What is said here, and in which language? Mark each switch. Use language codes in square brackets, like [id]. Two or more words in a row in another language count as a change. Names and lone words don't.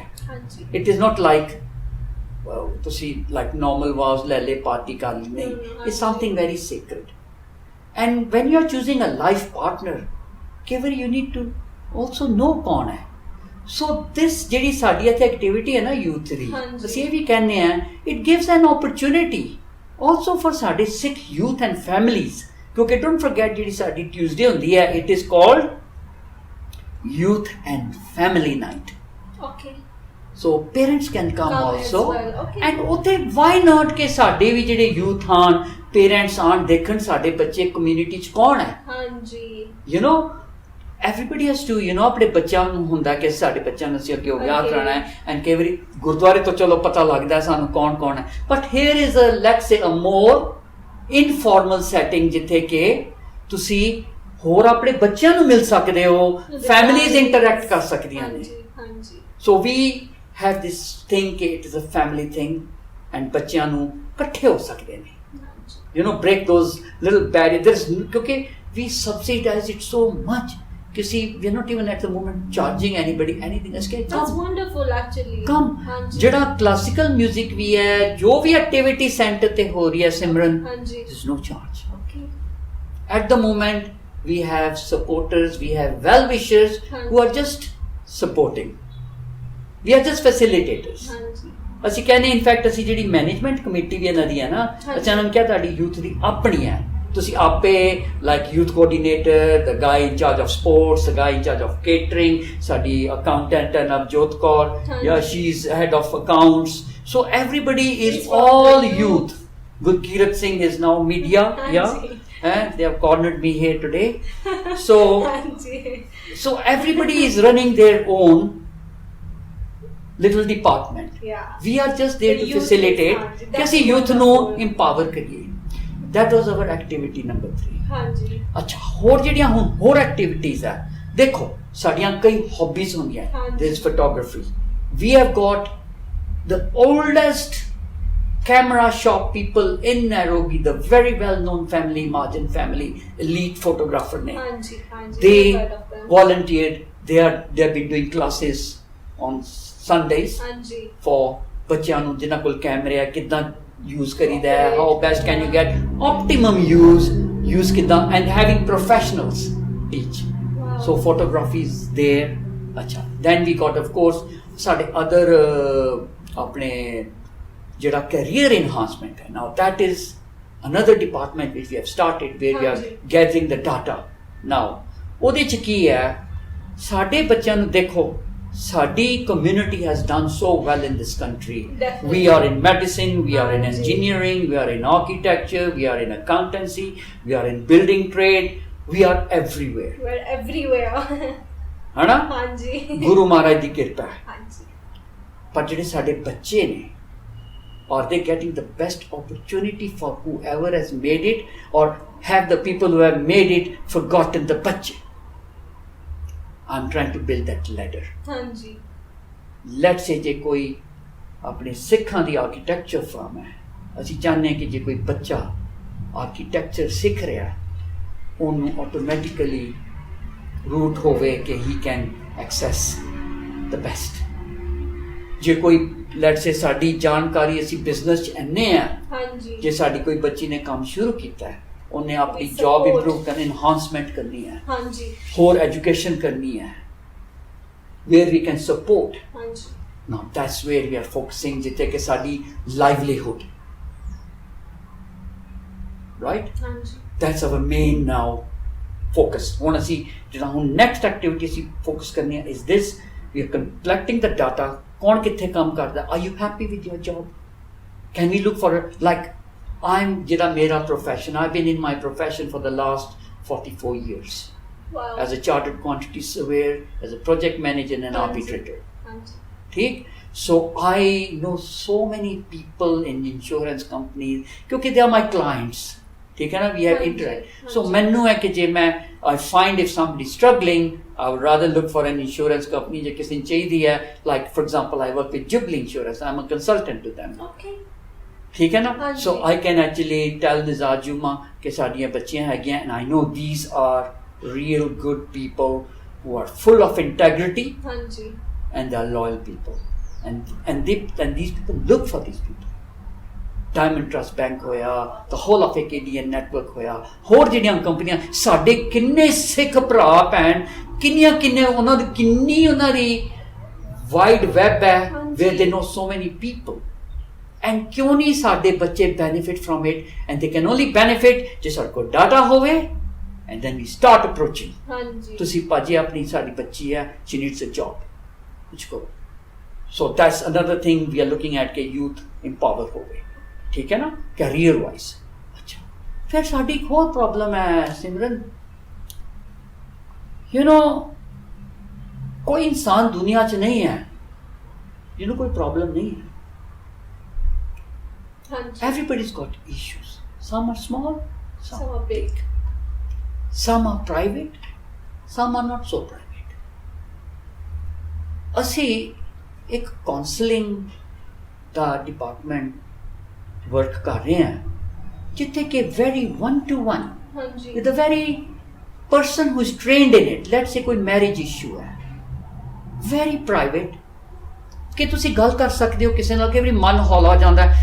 [en] It is not like ਤੁਸੀਂ like normal vows [pa] ਲੈ ਲੈ party ਕਰ ਲਈ ਨਹੀਂ. [en] It's something very sacred. And when you are choosing a life partner, [pa] ਕਈ ਵਾਰੀ [en] you need to also know [pa] ਕੌਣ ਹੈ. [en] So this [pa] ਜਿਹੜੀ ਸਾਡੀ ਇੱਥੇ activity ਹੈ ਨਾ youth ਦੀ, ਅਸੀਂ ਇਹ ਵੀ ਕਹਿੰਦੇ ਹਾਂ, [en] it gives an opportunity also for ਸਾਡੇ Sikh youth and families. [pa] ਕਿਉਂਕਿ [en] don't forget [pa] ਜਿਹੜੀ ਸਾਡੀ Tuesday ਹੁੰਦੀ ਹੈ, [en] it is called Youth and Family Night. Okay. So parents can come also. Well. Okay. [pa] And ਉੱਥੇ [en] why not [pa] ਕਿ ਸਾਡੇ ਵੀ ਜਿਹੜੇ youth ਆਣ, parents ਆਣ, ਦੇਖਣ ਸਾਡੇ ਬੱਚੇ community 'ਚ ਕੌਣ ਹੈ. ਹਾਂਜੀ. [en] You know, everybody has to, you know, [pa] ਆਪਣੇ ਬੱਚਿਆਂ ਨੂੰ ਹੁੰਦਾ ਕਿ ਸਾਡੇ ਬੱਚਿਆਂ ਨੂੰ ਅਸੀਂ ਅੱਗੇ ਵਿਆਹ ਕਰਾਉਣਾ ਹੈ. And ਕਈ ਵਾਰੀ ਗੁਰਦੁਆਰੇ ਤੋਂ ਚਲੋ ਪਤਾ ਲੱਗਦਾ ਸਾਨੂੰ ਕੌਣ ਹੈ. [en] But here is a, let's say, a more informal setting [pa] ਜਿੱਥੇ ਕਿ ਤੁਸੀਂ ਹੋਰ ਆਪਣੇ ਬੱਚਿਆਂ ਨੂੰ ਮਿਲ ਸਕਦੇ ਹੋ, [en] families interact [pa] ਕਰ ਸਕਦੀਆਂ ਨੇ. [en] So we have this thing ਕਿ it is a family thing and [pa] ਬੱਚਿਆਂ ਨੂੰ ਇਕੱਠੇ ਹੋ ਸਕਦੇ ਨੇ. [en] You know, break those little barriers. ਕਿਉਂਕਿ we subsidize it so much. You see, we are not even at the moment charging anybody anything. That's wonderful actually. [pa] Come. ਜਿਹੜਾ [en] classical music [pa] ਵੀ ਹੈ, ਜੋ ਵੀ [en] activity center [pa] ਤੇ ਹੋ ਰਹੀ ਹੈ ਸਿਮਰਨ, [en] there is no charge. Okay. At the moment, we have supporters, we have well-wishers who are just supporting. We are just facilitators. [pa] ਅਸੀਂ ਕਹਿੰਦੇ ਇਨਫੈਕਟ ਅਸੀਂ ਜਿਹੜੀ [en] management committee [pa] ਵੀ ਇਹਨਾਂ ਦੀ ਹੈ ਨਾ, ਅਚਾਨਕ ਕਿਹਾ ਤੁਹਾਡੀ ਯੂਥ ਦੀ ਆਪਣੀ ਹੈ, ਤੁਸੀਂ ਆਪੇ [en] like youth coordinator, the guy in charge of sports, the guy in charge of catering, [pa] ਸਾਡੀ ਅਕਾਊਂਟੈਂਟ ਹੈ ਨਵਜੋਤ ਕੌਰ, ਜਾਂ [en] she is head of accounts. So everybody is all youth. Gurkirat Singh is now media, they have cornered me here today. So everybody is running their own little department. We are just there to facilitate [pa] ਕਿ ਅਸੀਂ youth ਨੂੰ empower ਕਰੀਏ. [en] That was our activity number 3. [pa] ਅੱਛਾ, ਹੋਰ ਜਿਹੜੀਆਂ ਹੁਣ ਹੋਰ activities ਹੈ, ਦੇਖੋ ਸਾਡੀਆਂ ਕਈ hobbies ਹੁੰਦੀਆਂ. [en] There is photography. We have got the oldest camera shop people in Nairobi, the very well-known family, Majan family, elite photographer ne. They volunteered. They have been doing classes on Sundays for [pa] ਬੱਚਿਆਂ ਨੂੰ ਜਿਨ੍ਹਾਂ ਕੋਲ ਕੈਮਰੇ ਹੈ ਕਿੱਦਾਂ use ਕਰੀਦਾ ਹੈ, [en] how best can you get optimum use ਕਿੱਦਾਂ, and having professionals teach. So photography is there. ਅੱਛਾ, then we got of course [pa] ਸਾਡੇ other ਆਪਣੇ ਜਿਹੜਾ [en] career enhancement ਹੈ. Now that is another department which we have started where we are gathering the data. [pa] Now ਉਹਦੇ 'ਚ ਕੀ ਹੈ, ਸਾਡੇ ਬੱਚਿਆਂ ਨੂੰ ਦੇਖੋ, ਸਾਡੀ [en] community has done so well in this country. [pa] Definitely. [en] We are in medicine, we are in engineering, we are in architecture, we are in accountancy, we are in building trade, we are everywhere. We are everywhere. [pa] ਹੈ ਨਾ? ਹਾਂਜੀ, ਗੁਰੂ ਮਹਾਰਾਜ ਦੀ ਕਿਰਪਾ ਹੈ. ਹਾਂਜੀ, ਪਰ ਜਿਹੜੇ ਸਾਡੇ ਬੱਚੇ ਨੇ, [en] are they getting the best opportunity for whoever has made it, or have the people who have made it forgotten the ਬੱਚੇ? I'm trying to build that ladder. [pa] ਹਾਂਜੀ, let's say ਜੇ ਕੋਈ ਆਪਣੇ ਸਿੱਖਾਂ ਦੀ [en] architecture firm [pa] ਹੈ, ਅਸੀਂ ਚਾਹੁੰਦੇ ਹਾਂ ਕਿ ਜੇ ਕੋਈ ਬੱਚਾ ਆਰਕੀਟੈਕਚਰ ਸਿੱਖ ਰਿਹਾ, ਉਹਨੂੰ [en] automatically route [pa] ਹੋਵੇ ਕਿ [en] he can access the best. [pa] ਜੇ ਕੋਈ [en] let's say [pa] ਸਾਡੀ ਜਾਣਕਾਰੀ ਅਸੀਂ ਬਿਜ਼ਨਸ 'ਚ ਇੰਨੇ ਆ, ਜੇ ਸਾਡੀ ਕੋਈ ਬੱਚੀ ਨੇ ਕੰਮ ਸ਼ੁਰੂ ਕੀਤਾ ਹੈ, ਉਹਨੇ ਆਪਣੀ [en] job improve [pa] ਕਰਨੀ, ਇਨਹਾਂਸਮੈਂਟ ਕਰਨੀ ਹੈ, ਹੋਰ ਐਜੂਕੇਸ਼ਨ ਕਰਨੀ ਹੈ, [en] where we can support. Now that's where we are focusing, [pa] ਜਿੱਥੇ ਕਿ ਸਾਡੀ [en] livelihood, right, that's our main now focus. [pa] ਹੁਣ ਅਸੀਂ ਜਿਹੜਾ ਹੁਣ [en] next activity [pa] ਅਸੀਂ ਫੋਕਸ ਕਰਨੀ ਹੈ [en] is this, we are collecting the data. [pa] ਕੌਣ ਕਿੱਥੇ ਕੰਮ ਕਰਦਾ? [en] Are you happy with your job? Can we look for like I'm [pa] ਜਿਹੜਾ ਮੇਰਾ [en] profession, I've been in my profession for the last 44 years. Wow. As a chartered quantity surveyor, as a project manager and an arbitrator. [pa] ठीक? [en] So I know so many people in insurance companies because they are my clients. [pa] ਠੀਕ ਹੈ ਨਾ? [en] We have interact. So [pa] ਮੈਨੂੰ ਹੈ ਕਿ ਜੇ ਮੈਂ [en] I find if somebody struggling, I would rather look for an insurance company [pa] ਜੇ ਕਿਸੇ ਨੂੰ ਚਾਹੀਦੀ ਹੈ. [en] Like for example, I work with Jubilee Insurance. I'm a consultant to them. [pa] Okay. ਠੀਕ ਹੈ ਨਾ? [en] So I can actually tell Nizar Juma [pa] ਕਿ ਸਾਡੀਆਂ ਬੱਚੀਆਂ ਹੈਗੀਆਂ, [en] and I know these are real good people who are full of integrity and they are loyal people. and these people look for these people. [pa] Diamond Trust Bank ਹੋਇਆ, [en] the whole of Acadian network [pa] ਹੋਇਆ, ਹੋਰ ਜਿਹੜੀਆਂ ਕੰਪਨੀਆਂ, ਸਾਡੇ ਕਿੰਨੇ ਸਿੱਖ ਭਰਾ ਭੈਣ, ਕਿੰਨੇ ਉਹਨਾਂ ਦੀ [en] wide web [pa] ਹੈ [en] where they know so many people. And [pa] ਕਿਉਂ ਨਹੀਂ ਸਾਡੇ ਬੱਚੇ [en] benefit from it, and they can only benefit [pa] ਜੇ ਸਾਡੇ ਕੋਲ data ਹੋਵੇ, [en] and then we start approaching. [pa] ਤੁਸੀਂ ਭਾਜੀ ਆਪਣੀ ਸਾਡੀ ਬੱਚੀ ਹੈ, [en] she needs a job, [pa] ਕੁਛ ਕਰੋ. [en] So that's another thing we are looking at ਕਿ youth empower [pa] ਹੋਵੇ, ਠੀਕ ਹੈ ਨਾ, [en] career wise. [pa] ਅੱਛਾ, ਫਿਰ ਸਾਡੀ ਇੱਕ ਹੋਰ ਪ੍ਰੋਬਲਮ ਹੈ ਸਿਮਰਨ, ਕੋਈ ਇਨਸਾਨ ਦੁਨੀਆ 'ਚ ਨਹੀਂ ਹੈ ਜਿਹਨੂੰ ਕੋਈ ਪ੍ਰੋਬਲਮ ਨਹੀਂ ਹੈ. [en] Everybody's got issues. Some are small, some are big. Some are private, some are not so private. [pa] ਅਸੀਂ ਇੱਕ ਕਾਉਂਸਲਿੰਗ ਦਾ [en] department work [pa] ਕਰ ਰਹੇ ਹਾਂ ਜਿੱਥੇ ਕਿ [en] very one-to-one with a very person who is trained in it. Let's say ਕੋਈ marriage issue ਹੈ, very private, [pa] ਕਿ ਤੁਸੀਂ ਗੱਲ ਕਰ ਸਕਦੇ ਹੋ ਕਿਸੇ ਨਾਲ, ਕਈ ਵਾਰੀ ਮਨ ਹੌਲਾ ਜਾਂਦਾ ਹੈ.